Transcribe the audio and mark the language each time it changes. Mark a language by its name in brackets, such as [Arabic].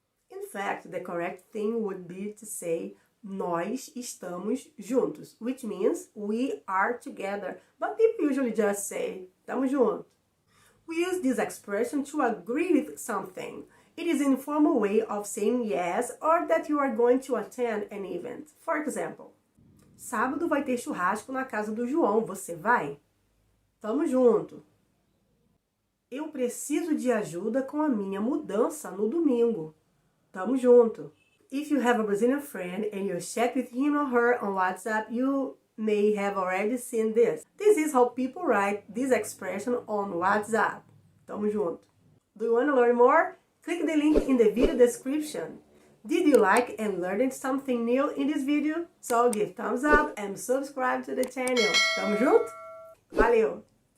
[English] In fact, the correct thing would be to say [Portuguese] nós estamos juntos, [English] which means we are together. But people usually just say [Portuguese] tamo junto. [English] We use this expression to agree with something. It is an informal way of saying yes or that you are going to attend an event. For example, [Portuguese] sábado vai ter churrasco na casa do João, você vai? Tamo junto. Eu preciso de ajuda com a minha mudança no domingo. Tamo junto. [English] If you have a Brazilian friend and you chat with him or her on WhatsApp, you may have already seen this. This is how people write this expression on WhatsApp. [Portuguese] Tamo junto. [English] Do you want to learn more? Click the link in the video description. Did you like and learned something new in this video? So give thumbs up and subscribe to the channel. [Portuguese] Tamo junto? Valeu!